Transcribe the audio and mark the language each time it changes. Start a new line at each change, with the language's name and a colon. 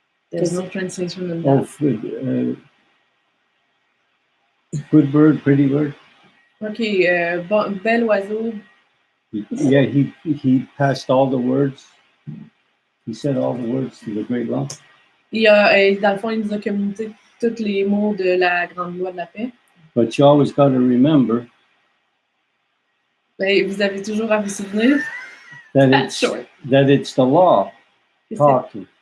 English: There's no translation in that. Good bird, pretty bird.
French: Okay, bel oiseau.
English: Yeah, he passed all the words. He said all the words to the great law.
French: Dans le fond, il nous a communiqué tous les mots de la grande loi de la paix.
English: But you always got to remember
French: Vous avez toujours à vous souvenir
English: that it's the law talking.